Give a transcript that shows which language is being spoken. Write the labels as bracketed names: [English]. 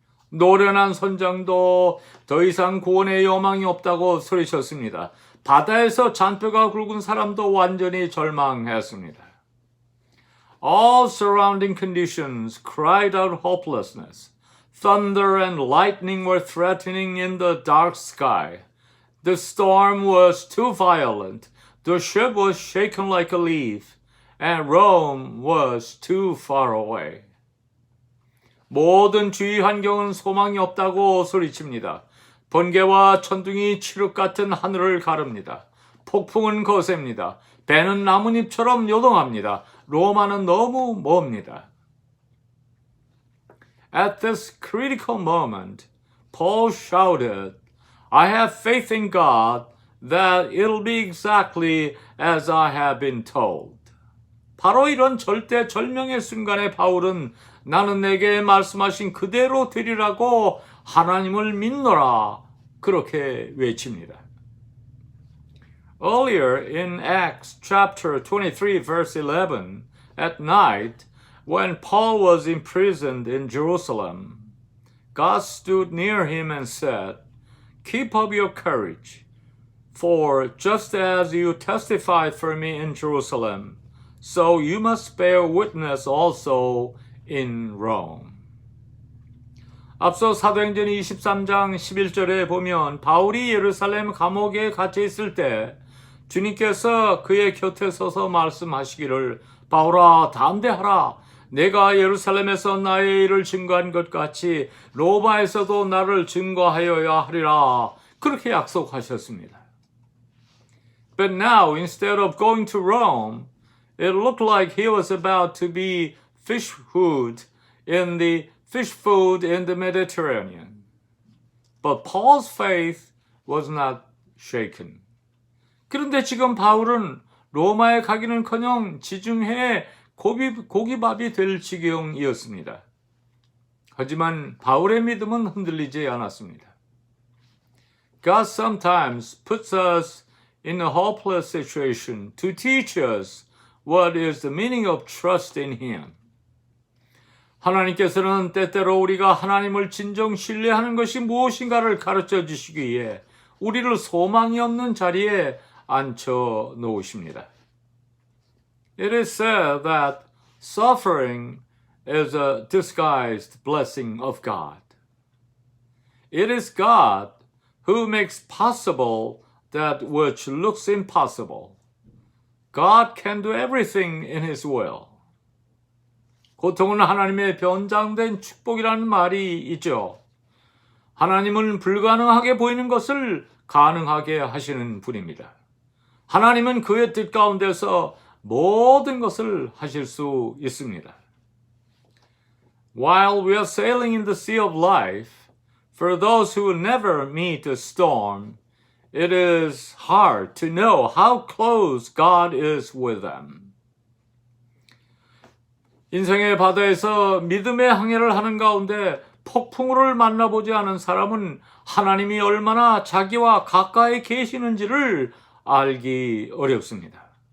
[Korean] 노련한 선장도 더 이상 구원의 여망이 없다고 소리쳤습니다. 바다에서 잔뼈가 굵은 사람도 완전히 절망했습니다. [English] All surrounding conditions cried out hopelessness. Thunder and lightning were threatening in the dark sky. The storm was too violent. The ship was shaken like a leaf, and Rome was too far away. [Korean] 모든 주위 환경은 소망이 없다고 소리칩니다. 번개와 천둥이 칠흑 같은 하늘을 가릅니다. 폭풍은 거셉니다. 배는 나뭇잎처럼 요동합니다. 로마는 너무 멉니다. [English] At this critical moment, Paul shouted, I have faith in God that it'll be exactly as I have been told. [Korean] 바로 이런 절대절명의 순간에 바울은 나는 내게 말씀하신 그대로 되리라고 하나님을 믿노라 그렇게 외칩니다. [English] Earlier in Acts chapter 23 verse 11, at night, when Paul was imprisoned in Jerusalem, God stood near him and said, Keep up your courage, for just as you testified for me in Jerusalem, so you must bear witness also in Rome. [Korean] 앞서 사도행전 23장 11절에 보면 바울이 예루살렘 감옥에 갇혀 있을 때 주님께서 그의 곁에 서서 말씀하시기를 바울아 담대하라 내가 예루살렘에서 나의 일을 증거한 것 같이 로마에서도 나를 증거하여야 하리라 그렇게 약속하셨습니다. [English] But now instead of going to Rome, it looked like he was about to be fish food in the Mediterranean. But Paul's faith was not shaken. [Korean] 그런데 지금 바울은 로마에 가기는커녕 지중해에 고기밥이 될 지경이었습니다. 하지만 바울의 믿음은 흔들리지 않았습니다. [English] God sometimes puts us in a hopeless situation to teach us what is the meaning of trust in Him. [Korean] 하나님께서는 때때로 우리가 하나님을 진정 신뢰하는 것이 무엇인가를 가르쳐 주시기 위해 우리를 소망이 없는 자리에 앉혀 놓으십니다. [English] It is said that suffering is a disguised blessing of God. It is God who makes possible that which looks impossible. God can do everything in His will. [Korean] 고통은 하나님의 변장된 축복이라는 말이 있죠. 하나님은 불가능하게 보이는 것을 가능하게 하시는 분입니다. 하나님은 그의 뜻 가운데서 모든 것을 하실 수 있습니다. [English] While we are sailing in the sea of life, for those who never meet a storm, it is hard to know how close God is with them. [Korean] 인생의 바다에서 믿음의 항해를 하는 가운데 폭풍우를 만나보지 않은 사람은 하나님이 얼마나 자기와 가까이 계시는지를 알기 어렵습니다.